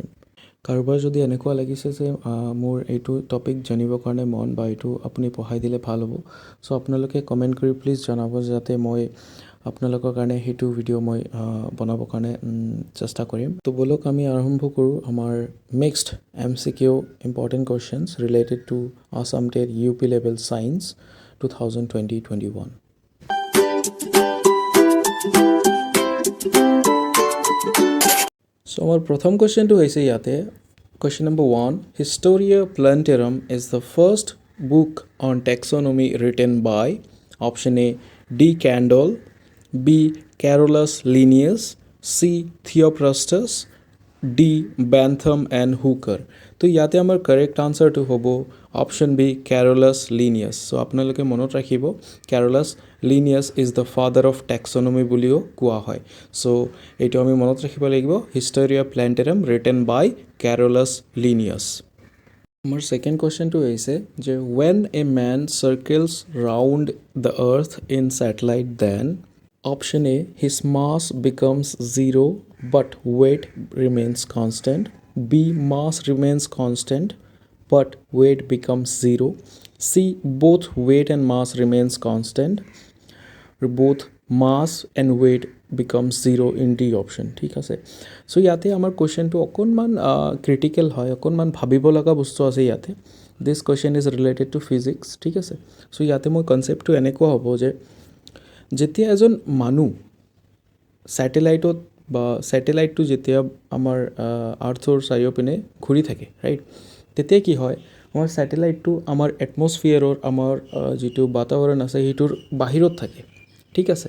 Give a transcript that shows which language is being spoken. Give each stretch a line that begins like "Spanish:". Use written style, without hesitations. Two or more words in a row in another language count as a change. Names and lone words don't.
Assamese: কাৰোবাৰ যদি এনেকুৱা লাগিছে যে মোৰ এইটো টপিক জানিবৰ কাৰণে মন বা এইটো আপুনি পঢ়াই দিলে ভাল হ'ব, চ' আপোনালোকে কমেণ্ট কৰি প্লিজ জনাব, যাতে মই আপোনালোকৰ কাৰণে সেইটো ভিডিঅ' মই বনাবৰ কাৰণে চেষ্টা কৰিম। তো ব'লক আমি আৰম্ভ কৰোঁ আমাৰ
English: mixed MCQ important questions related to Assam TET UP level science
Assamese: 2020-21।
English: So our pratham question
Assamese: তো হৈছে ইয়াতে
English: question number 1, Historia Plantarum is the first book on taxonomy written by option A D. Candolle, B. Carolus Linnaeus, C. Theophrastus, D. Bentham and Hooker।
Assamese: তো ইয়াতে আমাৰ কাৰেক্ট আনসাৰটো হ'ব
English: option B
Assamese: Carolus Linnaeus। সো আপোনালোকে মনত ৰাখিব Carolus Linnaeus
English: is the father of taxonomy
Assamese: বুলিও কোৱা হয়। সো এইটো আমি মনত ৰাখিব লাগিব,
English: Historia Plantarum written by Carolus Linnaeus।
Assamese: আমাৰ সেকেন্ড কোৱেশ্চনটো হৈছে যে
English: when a man circles round the earth in satellite, then option A his mass becomes 0 but weight remains constant, B mass remains constant but weight becomes 0, C both weight and mass remains constant, both mass and weight becomes 0 in D option,
Assamese: ঠিক আছে। সো ইয়াতে আমাৰ কুৱেশ্যনটো অকণমান ক্ৰিটিকেল হয়, অকণমান ভাবিব লগা বস্তু আছে ইয়াতে।
English: this question is related to physics,
Assamese: ঠিক আছে। সো ইয়াতে মোৰ কনচেপ্টটো এনেকুৱা হ'ব যে যেতিয়া এজন মানুহ ছেটেলাইটটো যেতিয়া আমাৰ আৰ্থৰ চাৰিওপিনে ঘূৰি থাকে, ৰাইট, তেতিয়া কি হয়, আমাৰ ছেটেলাইটটো আমাৰ এটমছফিয়াৰৰ আমাৰ যিটো বাতাৱৰণ আছে সেইটোৰ বাহিৰত থাকে, ঠিক আছে।